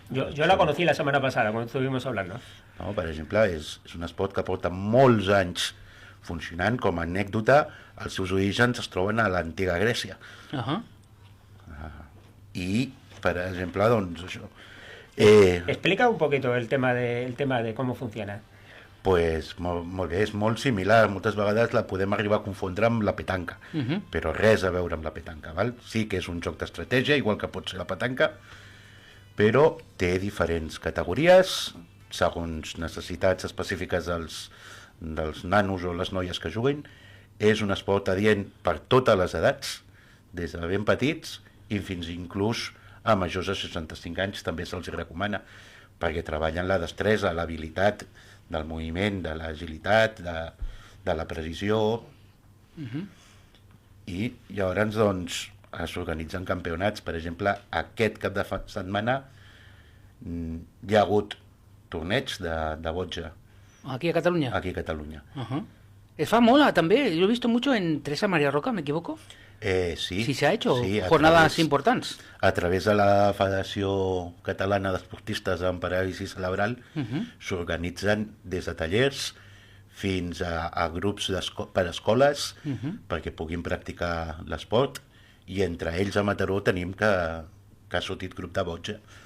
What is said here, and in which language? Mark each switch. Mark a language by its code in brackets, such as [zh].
[es] Yo la conocí la semana pasada, cuando estuvimos hablando. [ca] No, per exemple, és un esport que porta molts anys funcionant. Com a anècdota, els seus orígens es troben a l'antiga Grècia. I, per exemple, doncs, això... [es] Explica un poquito el tema de cómo funciona. [ca] Pues molt bé, és molt similar. Moltes vegades la podem arribar a confondre amb la petanca, però res a veure amb la petanca. Val? Sí que és un joc d'estratègia, igual que pot ser la petanca, però té diferents categories, segons necessitats específiques dels nanos o les noies que juguen. És un esport adient per totes les edats, des de ben petits i fins inclús a majors de 65 anys també se'ls recomana, perquè treballen la destresa, l'habilitat del moviment, de l'agilitat, de la precisió. I llavors doncs, s'organitzen campionats. Per exemple, aquest cap de setmana hi ha hagut torneig de botja. Aquí a Catalunya? Aquí a Catalunya. Es fa molt, també. [es] Yo he visto mucho en Teresa María Roca, ¿me equivoco? Sí. Sí, se ha hecho jornadas importants. [ca] A través de la Federació Catalana d'Esportistes amb Paràlisi Cerebral s'organitzen des de tallers fins a grups per escoles perquè puguin practicar l'esport, i entre ells a Mataró tenim que ha sortit grup de botja.